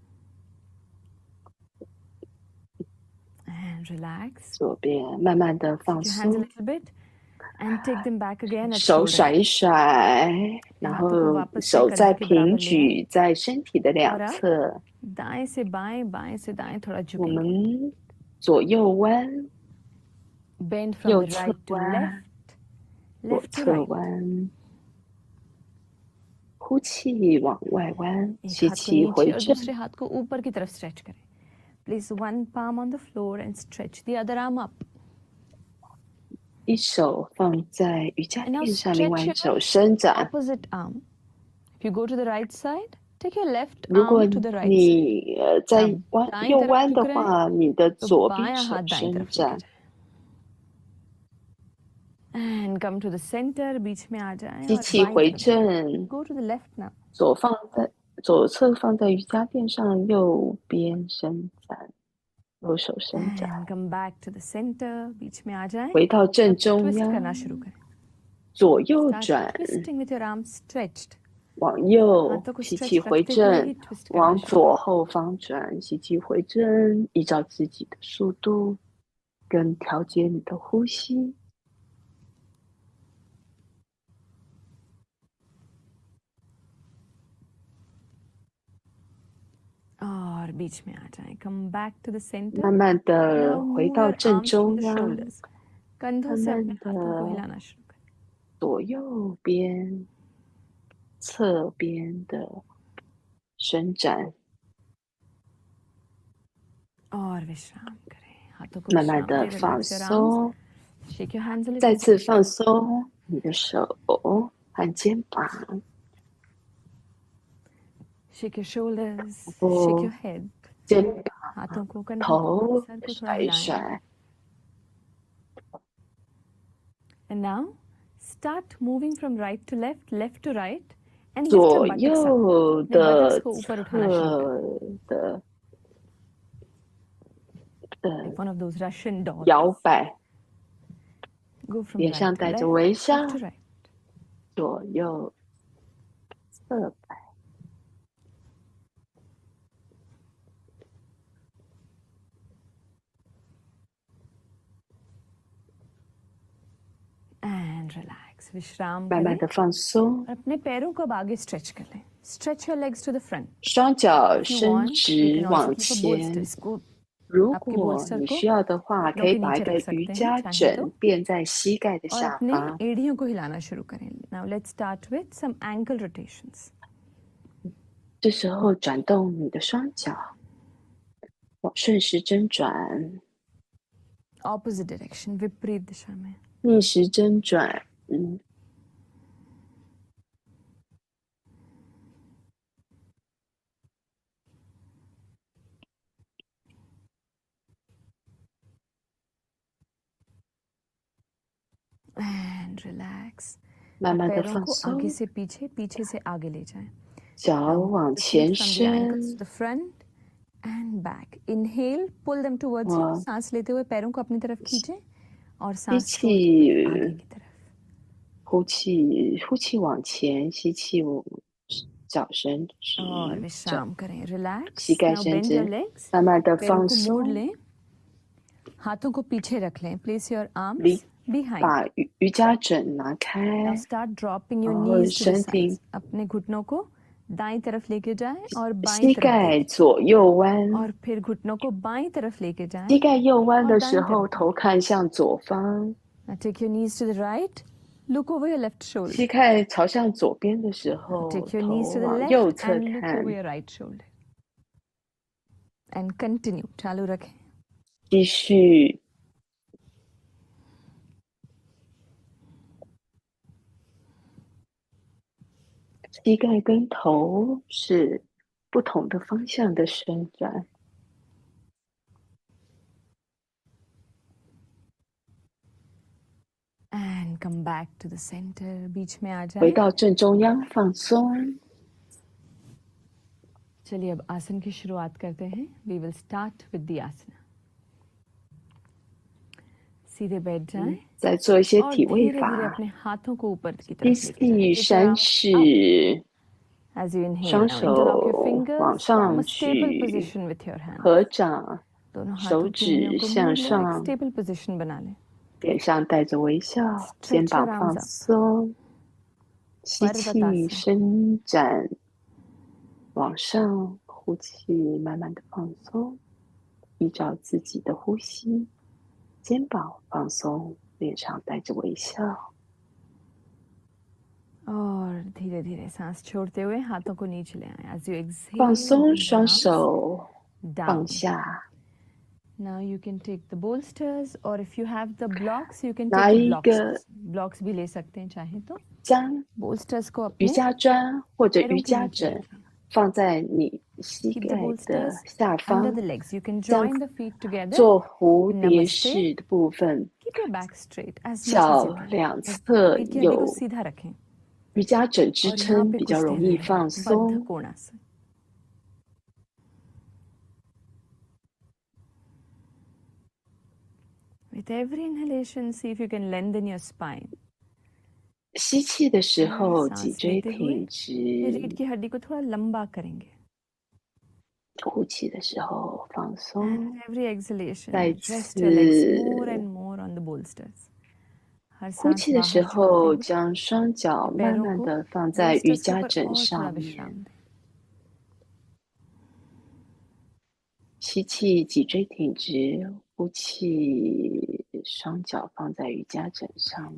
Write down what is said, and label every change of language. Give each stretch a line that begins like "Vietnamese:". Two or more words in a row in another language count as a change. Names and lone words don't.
English: And relax.
Chinese: 左边慢慢的放
English: Your hands a
Chinese: 松，
English: little bit and take them back again at
Chinese: 手
English: shoulder
Chinese: 甩
English: level.
Chinese: 一甩，然后手再平举在身体的两侧，
Hindi: दाएं से दाएं थोड़ा
Chinese: 我
Hindi: झुकेंगे.
Chinese: 们左右弯，
English: Bend from
Chinese: 右
English: the
Chinese: 侧
English: right to
Chinese: 弯，
English: left,
Chinese: 左
English: left to
Chinese: 侧
English: right.
Chinese: 弯，呼气往外弯，
Hindi: एक
Chinese: 吸
Hindi: हाथ को
Chinese: 气
Hindi: नीचे
Chinese: 回
Hindi: और
Chinese: 正，
Hindi: दूसरे हाथ को ऊपर की तरफ stretch करें.
English: Place one palm on the floor and stretch the other arm up.
Chinese: 一手放在瑜伽
English: And now
Chinese: 垫上，另外
English: stretch
Chinese: 一手
English: your
Chinese: 伸展。
English: opposite arm. If you go to the right side, Take your left
Chinese: 如果
English: arm to the right side.
Chinese: 你在
Hindi: आप दाईं
Chinese: 右
Hindi: तरफ
Chinese: 弯
Hindi: झुक
Chinese: 的
Hindi: रहे हैं
Chinese: 话，你的
Hindi: तो
Chinese: 左边
Hindi: बायां
Chinese: 手
Hindi: हाथ दाईं
Chinese: 伸
Hindi: तरफ लेके
Chinese: 展，
English: जाए and come to the center.
Hindi: बीच में आ जाए
Chinese: 吸
Hindi: और
Chinese: 气
Hindi: बाईं
Chinese: 回
Hindi: तरफ जाए.
Chinese: 正，
English: Go to the left now.
Chinese: 左侧放在瑜伽垫上，右边伸展，右手伸展，
English: And come back to the center.
Hindi: बीच में आ जाए.
Chinese: 回到正
Hindi: अब
Chinese: 中
Hindi: twist
Chinese: 央，
Hindi: करना शुरू करें.
Chinese: 左右
English: Start
Chinese: 转，
English: twisting with your arms stretched.
Chinese: 往右，
Hindi: हाथों को
Chinese: 吸
Hindi: stretch
Chinese: 气回
Hindi: रखते हुए ही
Chinese: 正，
Hindi: twist करना
Chinese: 往
Hindi: शुरू.
Chinese: 左后方转，吸气回正，依照自己的速度，跟调节你的呼吸。
Hindi: और बीच में आ जाए.
English: Come back to the center.
Chinese: 慢慢的
English: Now
Chinese: 回
English: move
Chinese: 到
English: your
Chinese: 正
English: arms from
Chinese: 中
English: the
Chinese: 央，
English: shoulders.
Hindi: कंधों से अपने हाथों को
Chinese: 慢慢地
Hindi: हिलाना शुरू करें.
Chinese: 左右边、侧边的伸展，
Hindi: और विश्राम करें. हाथों को
Chinese: 慢慢
Hindi: विश्राम
Chinese: 的
Hindi: दें.
Chinese: 放
English: Relax your arms.
Chinese: 松，
English: Shake your hands a
Chinese: 再
English: little.
Chinese: 次放松你的手和肩膀，
English: Shake your shoulders.
Chinese: 然
English: Shake
Chinese: 后
English: your head.
Chinese: 肩膀、
Hindi: हाथों को कंधों
Chinese: 头
Hindi: को सर को थोड़ा
Chinese: 甩一
Hindi: हिलाएं.
Chinese: 甩。
English: And now start moving from right to left, left to right, and lift your
Chinese: 左
English: buttocks up.
Chinese: 右
Hindi: अपने buttocks
Chinese: 的
Hindi: को ऊपर उठाना शुरू करें.
Chinese: 侧的
English: Like one of those Russian dolls.
Chinese: 摇摆，
English: Go from
Chinese: 脸
English: right
Chinese: 上
English: to
Chinese: 带着
English: left,
Chinese: 微笑，
English: left to right.
Chinese: 左右侧摆。
English: And relax. विश्राम
Chinese: 慢慢
Hindi: करें.
Chinese: 的放松，
Hindi: और अपने पैरों को अब आगे स्ट्रेच कर लें.
English: Stretch your legs to the front.
Chinese: 双脚
English: If you
Chinese: 伸
English: want, you
Chinese: 直
English: can also
Chinese: 往
English: keep a
Chinese: 前。
English: bolster.
Hindi: इसको
Chinese: 如
Hindi: आपके
Chinese: 果
Hindi: bolster
Chinese: 你
Hindi: को
Chinese: 需要的话，
Hindi: घुटनों
Chinese: 可以
Hindi: के
Chinese: 把一
Hindi: नीचे
Chinese: 个
Hindi: रख
Chinese: 瑜
Hindi: सकते
Chinese: 伽
Hindi: हैं चाहे
Chinese: 枕
Hindi: तो.
Chinese: 垫在膝盖的
Hindi: और
Chinese: 下
Hindi: अपने
Chinese: 方。
Hindi: एड़ियों को हिलाना शुरू करें.
English: Now let's start with some ankle rotations.
Chinese: 这时候转动你的双脚，往顺时针转，
English: Opposite direction.
Hindi: विपरीत दिशा में.
Chinese: 逆时针转。
English: And relax.
Chinese: 慢慢的
Hindi: पैरों
Chinese: 放
Hindi: को आगे
Chinese: 松，
Hindi: से पीछे, पीछे से आगे ले जाएं.
Chinese: 脚
English: Now
Chinese: 往
English: proceed
Chinese: 前
English: from the ankles to
Chinese: 伸，
English: the front and back. Inhale, pull them towards you. Wow.
Hindi: सांस लेते हुए पैरों को अपनी तरफ खींचें और
Chinese: 吸
Hindi: सांस छोड़ते हुए आगे
Chinese: 气，
Hindi: की तरफ.
Chinese: 呼气，呼气往前，吸气，脚伸直，
Hindi: और
Chinese: 脚
Hindi: विश्राम करें. Relax.
Chinese: 膝盖
English: Now
Chinese: 伸
English: bend your
Chinese: 直，
English: legs.
Chinese: 慢慢的
Hindi: पैरों
Chinese: 放
Hindi: को मोड़
Chinese: 松，
Hindi: लें. हाथों को पीछे रख लें.
English: Place your arms
Chinese: 离
English: behind.
Chinese: 把瑜伽枕拿
English: Now
Chinese: 开，
English: start dropping your
Chinese: 然后
English: knees to the
Chinese: 身体
English: sides.
Hindi: अपने घुटनों को दाईं तरफ लेके जाएं और बाईं
Chinese: 膝
Hindi: तरफ
Chinese: 盖
Hindi: देखें.
Chinese: 左右弯，
Hindi: और फिर घुटनों को बाईं तरफ लेके जाएं.
Chinese: 膝盖右弯的
Hindi: और
Chinese: 时
Hindi: दाईं
Chinese: 候，
Hindi: तरफ.
Chinese: 头看向左方；
English: Now take your knees to the right. Look over your left shoulder.
Chinese: 膝盖朝向左边的时
English: Now
Chinese: 候，
English: take your
Chinese: 头
English: knees to the
Chinese: 往右
English: left
Chinese: 侧
English: and look
Chinese: 看
English: over。your right shoulder. And continue.
Hindi: चालू रखें.
Chinese: 继续。膝盖跟头是不同的方向的伸展。
English: And come back to the center.
Hindi: बीच में आ
Chinese: 回
Hindi: जाएं.
Chinese: 到正中央，放松。
Hindi: चलिए अब आसन की शुरुआत करते हैं.
English: We will start with the asana.
Hindi: सीधे बैठ जाएं
Chinese: 再做一些
Hindi: और
Chinese: 体位
Hindi: धीरे धीरे
Chinese: 法，
Hindi: अपने हाथों को ऊपर की
Chinese: 吸
Hindi: तरफ लेके
Chinese: 气
Hindi: जाएं.
Chinese: 山式，
English: As you inhale,
Chinese: 双
English: now interlock your
Chinese: 手
English: fingers,
Chinese: 往
English: form
Chinese: 上
English: a stable
Chinese: 举，
English: position with your hands.
Chinese: 合掌，
Hindi: दोनों
Chinese: 手
Hindi: हाथों की उंगलियों
Chinese: 指
Hindi: को
Chinese: 向
Hindi: मोड़ लें और एक
Chinese: 上，
English: stable position
Hindi: बना लें.
Chinese: 脸上带着微笑，
English: Stretch
Chinese: 肩膀
English: your
Chinese: 放
English: arms up.
Chinese: 松，吸气 Parvatasana. 伸展往上，呼气慢慢的放松，依照自己的呼吸，肩膀放松，脸上带着微笑。
Hindi: और धीरे धीरे सांस छोड़ते हुए हाथों को नीचे ले आएं.
English: As you exhale,
Chinese: 放松
English: bring
Chinese: 双
English: your arms
Chinese: 手，
English: down.
Chinese: 放下，
English: Now you can take the bolsters, or if you have the blocks, you can
Chinese: 拿
English: take the
Chinese: 一
English: blocks.
Chinese: 个
Hindi: Blocks भी ले सकते हैं चाहे तो.
Chinese: 将
Hindi: Bolsters को
Chinese: 瑜
Hindi: अपने
Chinese: 伽砖或者
Hindi: पैरों
Chinese: 瑜
Hindi: के
Chinese: 伽
Hindi: नीचे
Chinese: 枕
Hindi: रखें.
Chinese: 放在你膝
English: Keep the
Chinese: 盖的
English: bolsters
Chinese: 下
English: under
Chinese: 方，
English: the legs. You can
Chinese: 这样
English: join the feet together.
Chinese: 做蝴蝶 Namaste. 式的部分，
English: Keep your back straight as much as
Chinese: 脚
English: you can.
Chinese: 两
Hindi: और
Chinese: 侧
Hindi: पीठ की हड्डी को
Chinese: 有
Hindi: सीधा रखें
Chinese: 瑜伽枕支
Hindi: और यहाँ
Chinese: 撑，
Hindi: पे
Chinese: 比较
Hindi: कुछ
Chinese: 容
Hindi: देर
Chinese: 易
Hindi: रहें
Chinese: 放
Hindi: बद्ध
Chinese: 松。
Hindi: कोणासन.
English: With every inhalation, see if you can lengthen your spine.
Chinese: 吸气的时候，脊
Hindi: सांस
Chinese: 椎
Hindi: लेते हुए
Chinese: 挺
Hindi: ये
Chinese: 直；
Hindi: रीढ़ की हड्डी को थोड़ा लंबा करेंगे.
Chinese: 呼气的时候放
English: And
Chinese: 松。
English: with every exhalation,
Chinese: 再
English: rest your legs
Chinese: 次
English: more and more on the bolsters.
Chinese: 呼
Hindi: हर सांस
Chinese: 气的时
Hindi: बाहर
Chinese: 候，
Hindi: छोड़ते हुए
Chinese: 将双脚慢
Hindi: पैरों
Chinese: 慢
Hindi: को
Chinese: 的放在瑜
Hindi: bolsters के
Chinese: 伽
Hindi: ऊपर
Chinese: 枕
Hindi: और थोड़ा
Chinese: 上
Hindi: विश्राम
Chinese: 面。
Hindi: दें.
Chinese: 吸气，脊椎挺直；呼气，双脚放在瑜伽枕上